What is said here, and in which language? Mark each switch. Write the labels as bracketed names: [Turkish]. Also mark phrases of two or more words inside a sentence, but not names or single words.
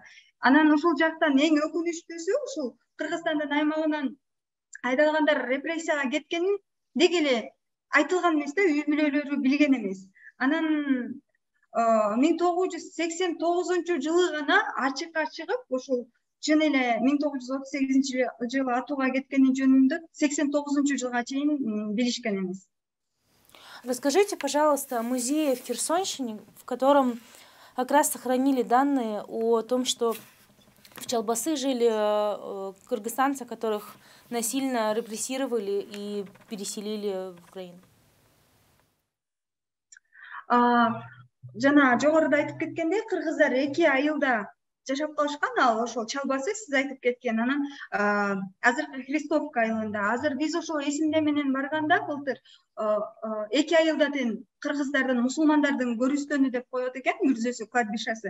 [Kyrgyz] Анан ошол жактан эң өкүнүчтүүсү ушул Кыргызстандын аймагынан айдалгандар репрессияга кеткенин деги эле айтылган эмес да, үй бүлөлөрү билген эмес. Анан 1989-жылы гана ачыкка чыгып, ошол чын эле 1938-жылы атууга кеткени жөнүндө 89-жылга чейин билишкен эмес. [Russian] Расскажите, пожалуйста, о музее в Херсонщине, в котором как раз сохранили данные о том, что в Чалбасы жили кыргызстанцы, которых насильно репрессировали и переселили в Украину. [Kyrgyz] Жана жогоруда айтып кеткендей, кыргыздар 2 айылда жашап калышкан. Ал ошол Чалбасы сиз айтып кеткен. Анан азыркы Христовка айылында. Азыр биз ошол эсимде менен барганда былтыр 2 айылда тең кыргыздардын, мусулмандардын көрүстөнү деп коет экен, мүрзөсү, кладбищасы.